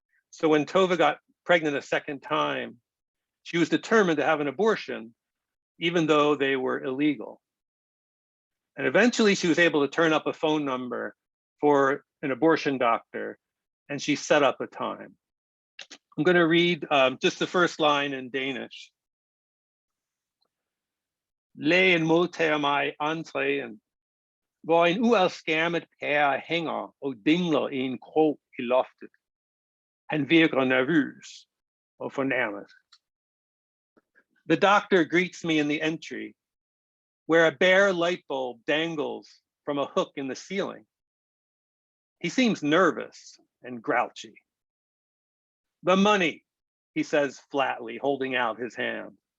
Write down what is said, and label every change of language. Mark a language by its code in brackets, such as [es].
[en] So when Tove got pregnant a second time, she was determined to have an abortion, even though they were illegal. And eventually she was able to turn up a phone number for an abortion doctor, and she set up a time. I'm going to read just the first line in Danish. [da] Lægen modtager mig entréen, hvor en uafskærmet pære hænger og dingler i en krog i loftet. Han virker nervøs og fornærmet. [en] The doctor greets me in the entry, where a bare light bulb dangles from a hook in the ceiling. He seems nervous and grouchy. The money, he says flatly, holding out his hand.